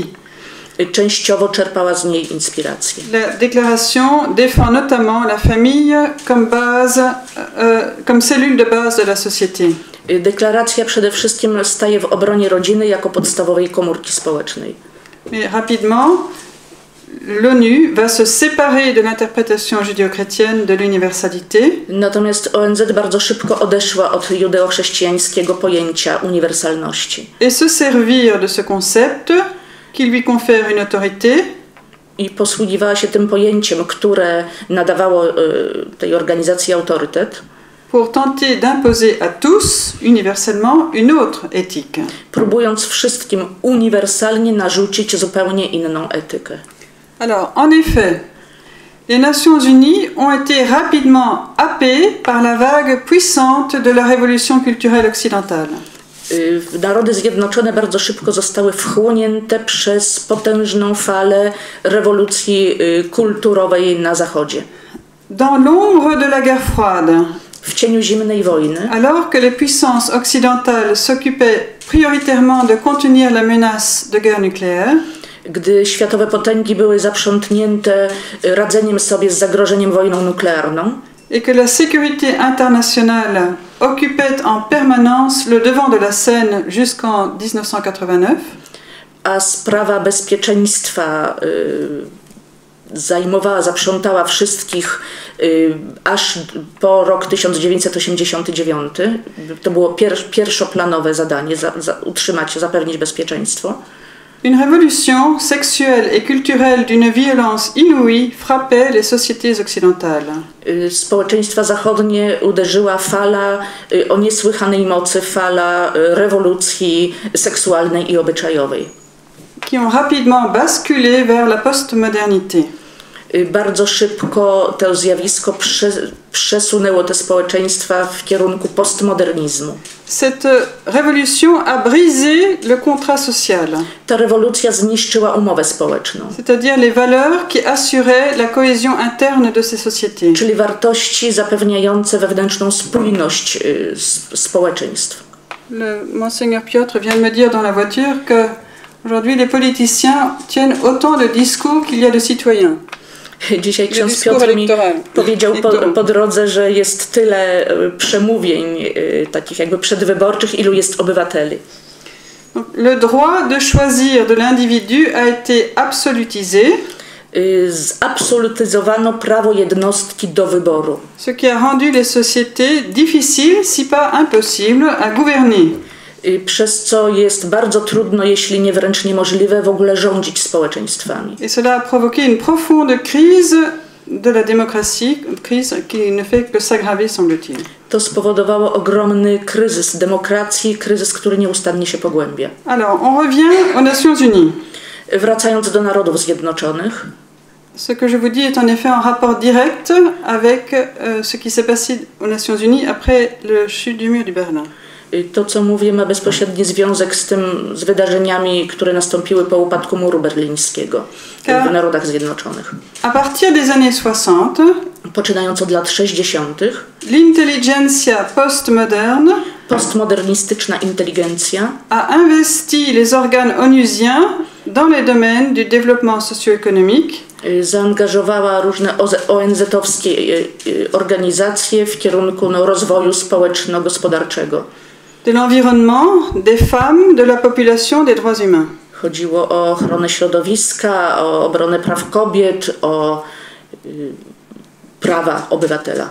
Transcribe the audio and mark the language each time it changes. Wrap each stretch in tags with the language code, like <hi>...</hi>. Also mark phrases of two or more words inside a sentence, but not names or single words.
<pl>Częściowo czerpała z niej inspirację.</pl> <fr>La déclaration défend notamment la famille comme cellule de base de la société.</fr> <pl>Deklaracja przede wszystkim staje w obronie rodziny jako podstawowej komórki społecznej.</pl> <fr>Mais rapidement, l'ONU va se séparer de l'interprétation judéo-chrétienne de l'universalité.</fr> <pl>Natomiast ONZ bardzo szybko odeszła od judeo-chrześcijańskiego pojęcia uniwersalności.</pl> <fr>Et se servir de ce concept qui lui confère une autorité.</fr> <pl>I posługiwała się tym pojęciem, które nadawało tej organizacji autorytet.</pl> <fr>Pour tenter d'imposer à tous, universellement, une autre éthique.</fr> <pl>Próbując wszystkim uniwersalnie narzucić zupełnie inną etykę.</pl> <fr>Alors, en effet, les Nations Unies ont été rapidement happées par la vague puissante de la révolution culturelle occidentale.</fr> <pl>Narody Zjednoczone bardzo szybko zostały wchłonięte przez potężną falę rewolucji kulturowej na Zachodzie.</pl> <fr>Dans l'ombre de la guerre froide,</fr> <pl>w cieniu zimnej wojny,</pl> <fr>alors que les puissances occidentales s'occupaient prioritairement de contenir la menace de guerre nucléaire,</fr> <pl>gdy światowe potęgi były zaprzątnięte radzeniem sobie z zagrożeniem wojną nuklearną,</pl> <fr>et que la sécurité internationale occupait en permanence le devant de la scène jusqu'en 1989,</fr> <pl>a sprawa bezpieczeństwa zaprzątała wszystkich aż po rok 1989. To było pierwszoplanowe zadanie, zapewnić bezpieczeństwo.</pl> <fr>Une révolution sexuelle et culturelle d'une violence inouïe frappait les sociétés occidentales.</fr> <pl>Społeczeństwa zachodnie uderzyła fala o niesłychanej mocy, fala rewolucji seksualnej i obyczajowej.</pl> <fr>Qui ont rapidement basculé vers la postmodernité.</fr> <pl>Bardzo szybko to zjawisko przesunęło te społeczeństwa w kierunku postmodernizmu.</pl> <fr>Cette révolution a brisé le contrat social.</fr> <pl>Ta rewolucja zniszczyła umowę społeczną.</pl> <fr>C'est-à-dire les valeurs qui assuraient la cohésion interne de ces sociétés.</fr> <pl>Czyli wartości zapewniające wewnętrzną spójność społeczeństw.</pl> <fr>Monseigneur Piotr vient de me dire dans la voiture que aujourd'hui les politiciens tiennent autant de discours qu'il y a de citoyens.</fr> <pl>Dzisiaj ksiądz Piotr mi powiedział po drodze, że jest tyle przemówień takich jakby przedwyborczych, ilu jest obywateli.</pl> <fr>Le droit de choisir de l'individu a été absolutisé.</fr> <pl>Zabsolutyzowano prawo jednostki do wyboru.</pl> <fr>Ce qui a rendu les sociétés difficiles, si pas impossibles, à gouverner.</fr> <pl>Przez co jest bardzo trudno, jeśli nie wręcz niemożliwe w ogóle rządzić społeczeństwami.</pl> <fr>Et cela a provoqué une profonde crise de la démocratie, crise qui ne fait que s'aggraver, semble-t-il.</fr> <pl>To spowodowało ogromny kryzys demokracji, kryzys, który nieustannie się pogłębia.</pl> <fr>Alors, on revient aux Nations Unies.</fr> <pl>Wracając do Narodów Zjednoczonych.</pl> <fr>Ce que je vous dis est en effet en rapport direct avec ce qui s'est passé aux Nations Unies après le chute du mur de Berlin.</fr> <pl>To, co mówię, ma bezpośredni związek z wydarzeniami, które nastąpiły po upadku muru berlińskiego w Narodach Zjednoczonych.</pl> <fr>À partir des années 60,</fr> <pl>poczynając od lat 60.,</pl> <fr>l'intelligentsia</fr> <pl>postmodernistyczna inteligencja</pl> <fr>a investi les organes onusiens dans les domaines du développement socio-économique,</fr> <pl>zaangażowała różne ONZ-owskie organizacje w kierunku rozwoju społeczno-gospodarczego.</pl> <fr>De l'environnement, des femmes, de la population, des droits humains.</fr> <pl>Chodziło o ochronę środowiska, o obronę praw kobiet, o prawa obywatela.</pl>